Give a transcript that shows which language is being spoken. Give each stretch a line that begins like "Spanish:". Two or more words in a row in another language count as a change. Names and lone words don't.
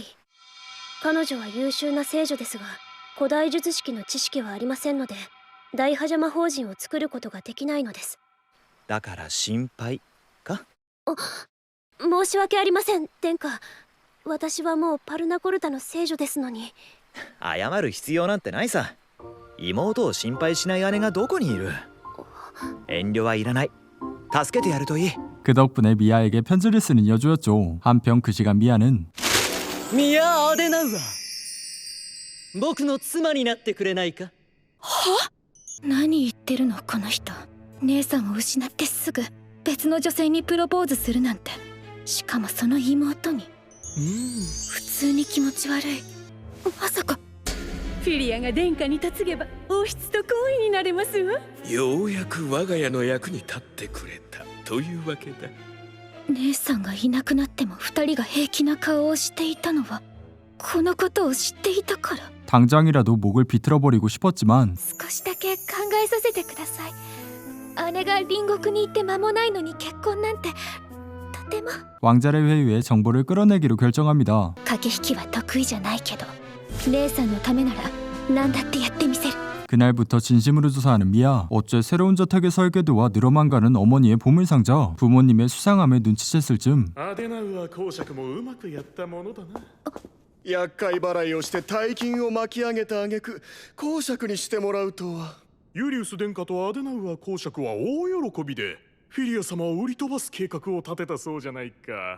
Japanese: 彼女は優秀な聖女ですが、古代術式の知識はありませんので、大破邪魔法陣を作ることができないのです。だから心配か？申し訳ありません、殿下。私はもうパルナコルタの聖女ですのに。謝る必要なんてないさ。妹を心配しない姉がどこにいる？遠慮はいらない。助けてやるといい。
Korean: 그 덕분에 미아에게 편지를 쓰는 여주였죠. 한편 그 시간 미아는
Japanese: ミア・アデナウア、僕の妻になってくれないか？何言ってるのこの人。姉さんを失ってすぐ別の女性にプロポーズするなんて。しかもその妹に。普通に気持ち悪い。まさかフィリアが殿下に嫁げば王室と恋になれますわ。ようやく我が家の役に立ってくれたというわけだ。姉さんがいなくなっても二人が平気な顔をしていたのはこのことを知っていたから。
Korean: 당장이라도 목을 비틀어버리고 싶었지만
Japanese: 少しだけ考えさせてください。姉が隣国に行って間もないのに結婚なんてとても。
Korean: 왕자의 회유에 정보를 끌어내기로 결정합니다.
Japanese: 駆け引きは得意じゃないけど姉さんのためなら何だってやってみせる。
Korean: 그날부터 진심으로 조사하는 미아. 어째 새로운 저택의 설계도와 늘어만 가는 어머니의 보물상자, 부모님의 수상함에 눈치챘을 즈음
Japanese: アデナウア公爵もうまくやったものだな。厄介払いをして大金を巻き上げた挙句公爵にしてもらうとは。ユリウス殿下とアデナウア公爵は大喜びでフィリア様を売り飛ばす計画を立てたそうじゃないか。